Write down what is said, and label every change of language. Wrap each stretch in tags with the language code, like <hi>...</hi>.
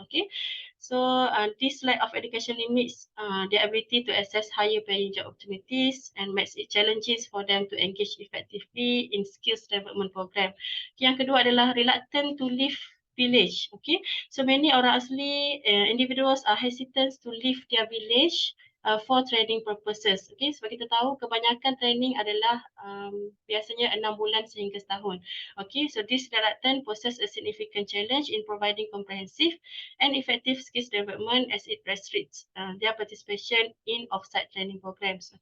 <en>Okay, so this lack of education limits their ability to access higher paying job opportunities and makes it challenges for them to engage effectively in skills development program.</en> <ms>Yang kedua adalah reluctant to leave village.</ms> <en>Okay, so many orang asli individuals are hesitant to leave their village for training purposes.</en> <ms>Okay, sebab kita tahu kebanyakan training adalah biasanya 6 bulan sehingga setahun.</ms> <en>Okay, so this reluctance poses a significant challenge in providing comprehensive and effective skills development as it restricts their participation in off-site training programs.</en>